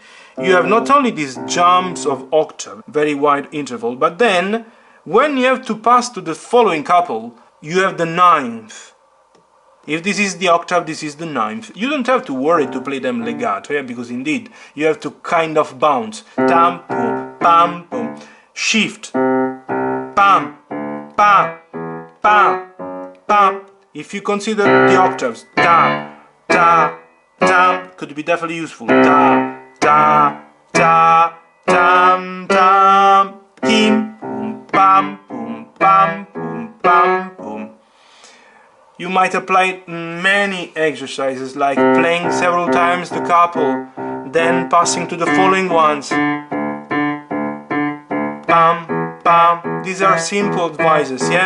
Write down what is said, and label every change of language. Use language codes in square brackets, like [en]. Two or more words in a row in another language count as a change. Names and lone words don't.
[en] You have not only these jumps of octave, very wide interval, but then when you have to pass to the following couple, you have the ninth. If this is the octave, this is the ninth. You don't have to worry to play them legato, yeah? Because indeed you have to kind of bounce. Tam, pum, pam, pum. Shift. Pam, pam, pam, pam. If you consider the octaves, ta, ta, tam, could be definitely useful. Ta, ta, ta, tam, tam, kim. Pam, pum, pam, pum, pam, pum. You might apply many exercises like playing several times the couple, then passing to the following ones. Pam, pam. These are simple advices, yeah?